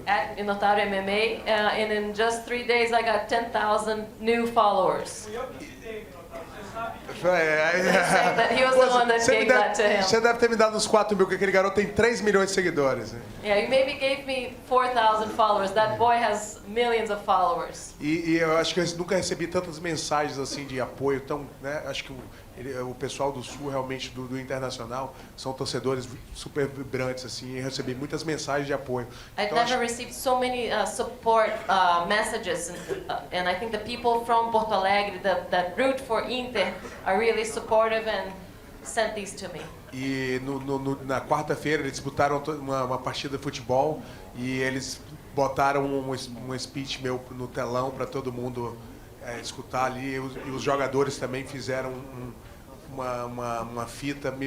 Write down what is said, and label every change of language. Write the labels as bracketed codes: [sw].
[en] At Minotauro MMA, and in just 3 days I got 10,000 new followers. That he was the one that gave that to him. [pt] Você deve ter me dado uns 4 mil, porque aquele garoto tem 3 milhões de seguidores. Né? [en] Yeah, you maybe gave me 4,000 followers. That boy has millions of followers. [pt] E eu acho que eu nunca recebi tantas mensagens assim de apoio, tão, né? Acho que o pessoal do Sul, realmente, do Internacional, são torcedores super vibrantes, assim, e recebi muitas mensagens de apoio. [en] I've never received so many support messages, and I think the people from Porto Alegre that root for Inter are really supportive and sent these to me. [pt] E na quarta-feira eles disputaram uma partida de futebol e eles botaram um speech meu no telão para todo mundo escutar ali, e os jogadores também fizeram uma fita.